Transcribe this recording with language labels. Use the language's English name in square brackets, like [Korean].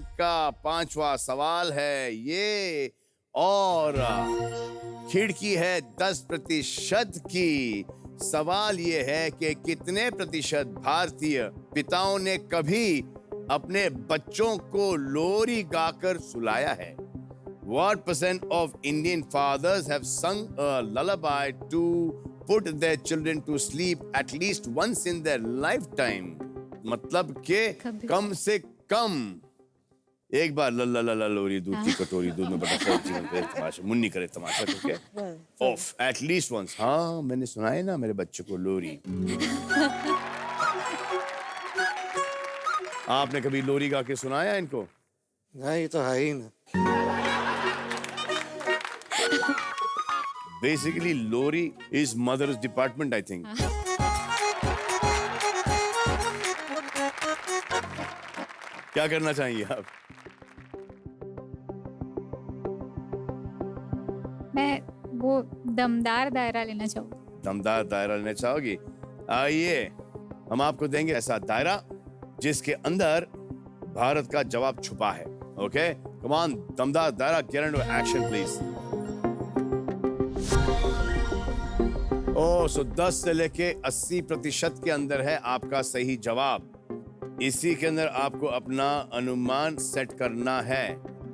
[Hindi] इनका 5वां सवाल है ये, और खिड़की है 10% की। सवाल ये है कि कितने प्रतिशत भारतीय पिताओं ने कभी अपने बच्चों को लोरी गाकर सुलाया है? [English] What percent of Indian fathers have sung a lullaby to put their children to sleep at least once in their lifetime? [Hindi] मतलब के कम से कम एक बार लल्ला लल्ला लोरी, दूध की कटोरी, दूध में बटा जीवन पे तमाशा, मुन्नी करे तमाशा करके [English] Off at least once. [Hindi] हाँ मैंने सुना है ना मेरे बच्चे को लोरी। आपने कभी लोरी गा के सुनाया इनको? नहीं, तो है ही ना। [English] Basically, Lori is mother's department, I think. [Hindi] क्या करना चाहेंगे आप? मैं वो दमदार दायरा लेना चाहूंगी। दमदार दायरा लेना चाहोगी? आइए हम आपको देंगे ऐसा दायरा जिसके अंदर भारत का जवाब छुपा है। ओके, [English] Come on, दमदार दायरा, get into action please. [Hindi] सो 10 से लेके 80% के अंदर है आपका सही जवाब। इसी के अंदर आपको अपना अनुमान सेट करना है।